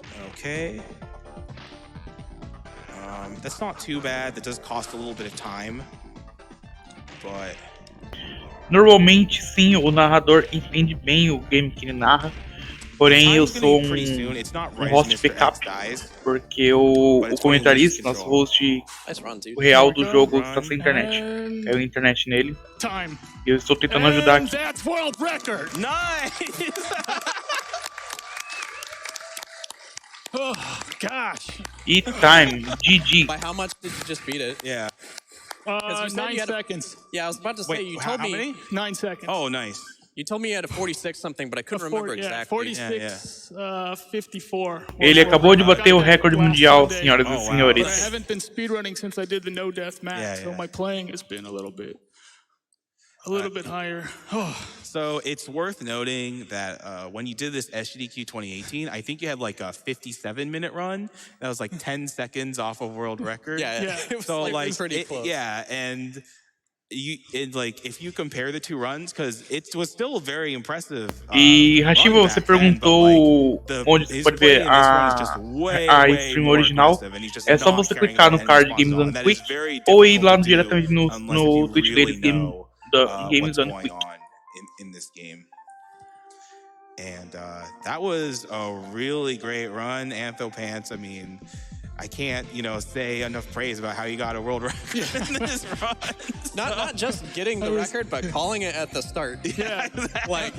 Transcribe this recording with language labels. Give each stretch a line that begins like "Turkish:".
English: Okay. That's not too bad. That does cost a little bit of time, but...
Portuguese: Normalmente, sim, o narrador entende bem o game que ele narra. Porém, eu sou um host backup, porque o comentarista, nosso host, o real do jogo, está sem internet. Caiu a internet nele. E eu estou tentando ajudar aqui.
English: Nice! Oh, gosh. Eat time, GG. By how much did you just beat it? Yeah. 9 seconds. Yeah, I was about to say, you told me. How many? 9 seconds. Oh, nice. You told me you had a 46 something, but I couldn't remember exactly. 46, 54.
Portuguese: Ele acabou de bater o recorde mundial, senhoras e senhores.
English: I haven't been speedrunning since I did the no death max, so my playing has been a little bit higher. So it's worth noting that when you did this SGDQ 2018, I think you had like a 57-minute run. That was like 10 seconds off of world record. Yeah. It was so like pretty close. Yeah, and if you compare the 2 runs, because it was still very impressive.
Portuguese: E Hashiba, você perguntou onde você pode ver a stream original. É só você clicar no card Games on Quick ou ir lá diretamente no Twitch dele, Games on Quick.
English: In this game. And that was a really great run, Anthopants. I mean, I can't, say enough praise about how you got a world record in this run. Not just getting the record, but calling it at the start. Yeah, like